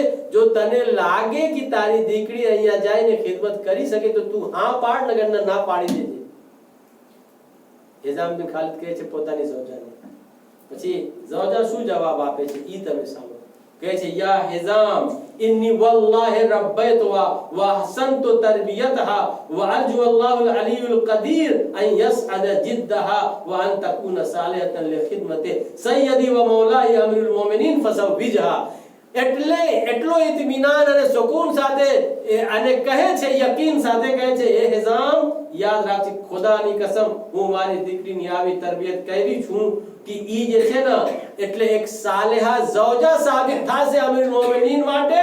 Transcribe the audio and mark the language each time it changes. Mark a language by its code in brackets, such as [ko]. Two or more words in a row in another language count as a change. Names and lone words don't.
[gu] જો તને લાગે કે તારી દીકરી અહીંયા જઈને ખિદમત કરી શકે તો તું હા પાડ, નગર ના પાડી દેજે. હિઝામ બિન ખાલિદ કહે છે પોતાની ઝૌજાને. પછી ઝૌજા શું જવાબ આપે છે ઈ તમે સાંભળો. કહે છે [ar] યા હિઝામ إني والله ربيتها وأحسنت تربيتها وأرجو الله العلي القدير أن يسعد جدها وأن تكون صالحة لخدمة سيدي ومولاي أمير المؤمنين فزوجها. [gu] એટલો ઇત્મીનાન અને સુકૂન સાથે અને કહે છે, યકીન સાથે કહે છે, એ હિઝામ યાદ રાખજે ખુદાની કસમ હું મારી દીકરીની આવી તરબિયત કરી છું કે ઈ જે છે ને એટલે એક સાલેહા ઝૌજા સાબિત થશે અમીરુલ મોમિનીન માટે.